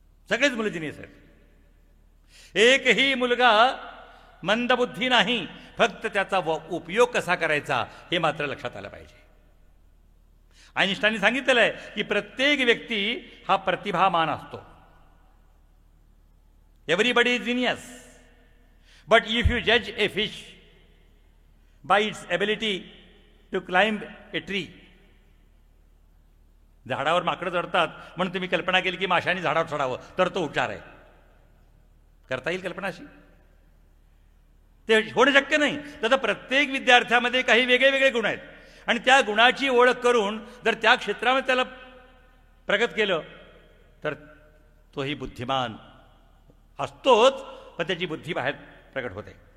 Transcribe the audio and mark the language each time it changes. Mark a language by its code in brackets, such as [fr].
[mr] सगळेच मुलं जिनियस आहेत. एकही मुलगा मंदबुद्धी नाही, फक्त त्याचा उपयोग कसा करायचा हे मात्र लक्षात आलं पाहिजे. आइन्स्टाईनने सांगितलेलं आहे की प्रत्येक व्यक्ती हा प्रतिभामान असतो. [en] Everybody is genius, but if you जज a fish bye its ability to climb a tree. [mr] झाडावर माकडं चढतात म्हणून तुम्ही कल्पना केली की माशांनी झाडावर चढावं तर तो हुशार आहे. करता येईल कल्पना अशी? ते होणं शक्य नाही. तर प्रत्येक विद्यार्थ्यामध्ये काही वेगळे वेगळे गुण आहेत आणि त्या गुणाची ओळख करून जर त्या क्षेत्रामध्ये त्याला प्रगत केलं तर तोही बुद्धिमान असतोच, पण त्याची बुद्धी बाहेर प्रगट होते.